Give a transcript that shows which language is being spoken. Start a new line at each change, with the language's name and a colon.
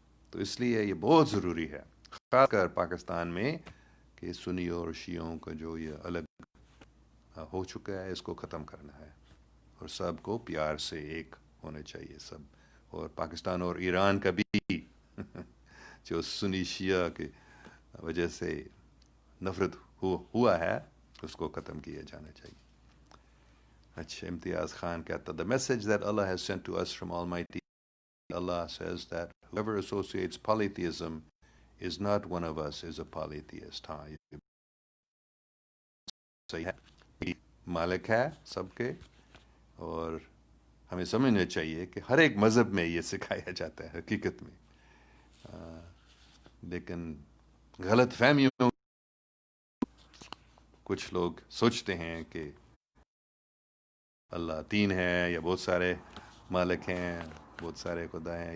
Urdu: تو اس لیے یہ بہت ضروری ہے، خاص کر پاکستان میں، کہ سنی اور شیعوں کا جو یہ الگ ہو چکا ہے اس کو ختم کرنا ہے، اور سب کو پیار سے ایک ہونا چاہیے سب. اور پاکستان اور ایران کا بھی جو سنی شیعہ کی وجہ سے نفرت ہوا ہے، اس کو ختم کیا جانا چاہیے. اچھا، امتیاز خان کہتا
English: the message that Allah has sent to us from Almighty Allah says that whoever associates polytheism is not one of us is a polytheist.
Urdu: ہاں یہ صحیح ہے. یہ مالک ہے سب کے، اور ہمیں سمجھنا چاہیے کہ ہر ایک مذہب میں یہ سکھایا جاتا ہے حقیقت میں. لیکن غلط فہمیوں، کچھ لوگ سوچتے ہیں کہ اللہ تین ہے یا بہت سارے مالک ہیں، بہت سارے خدا ہیں.